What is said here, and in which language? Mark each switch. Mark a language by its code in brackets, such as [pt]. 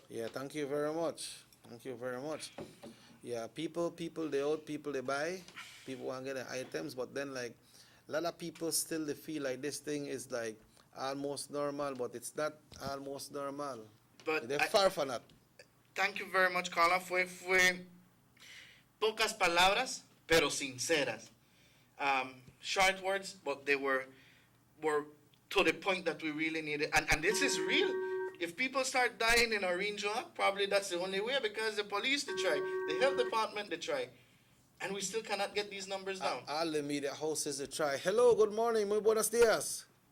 [en] Yeah, thank you very much. Thank you very much. Yeah, people, the old people, they buy. People want to get the items, but then like a lot of people still they feel like this thing is like almost normal, but it's not almost normal. But they're far from that. Thank you very much, Carla. [es] Fue pocas palabras, pero sinceras. [en] Short words, but they were to the point that we really needed. And this is real. If people start dying in Orange Walk, probably that's the only way, because the police, they try, the health department, they try. And we still cannot get these numbers down. All the media houses, they try. Hello, good morning. [es] Muy buenos días.